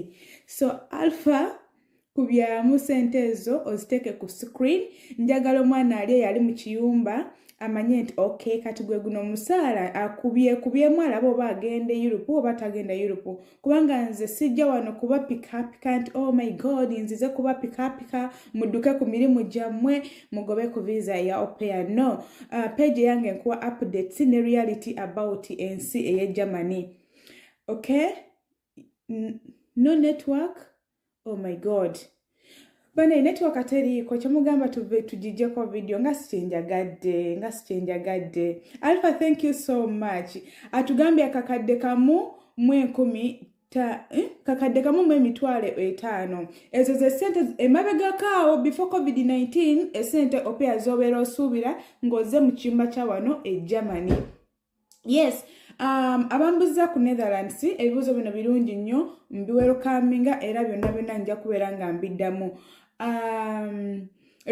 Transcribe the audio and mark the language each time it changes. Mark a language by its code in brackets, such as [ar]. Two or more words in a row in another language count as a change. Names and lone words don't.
[lg] So alpha kubyamu sente ezo oziteeke ku screen. Njagala omwana ali yali mu kiyumba amanye nti okay kati gwe guno musaala akubyemu alaba oba agende Europe oba tagenda Europe. Kubanga nze sijja wano kuba pika nti [en] oh my god [lg] nzize kuba pika mudduke ku mirimu gyammwe mugobe ku visa ya opea. No, page yange nkuwa updates ne [en] reality about [lg] ensi eye Germany. [en] Okay, no network, oh my god. [lg] Bane network ateriiko kyemugamba tugijjeko video nga sikyenjagadde. [en] Alpha, thank you so much. [lg] Atugambye akakadde kamu mu 5,000. Ezo ze sente emabegakaawo before COVID-19 esente opea zobeera osuubira ng'ozze mu kiyumba kya wano e Germany. Yes, abambuza ku Netherlands ebibuuzo bino birungi nnyo, mbiwerokaminga era byonna nja kubeera nga mbiddamu.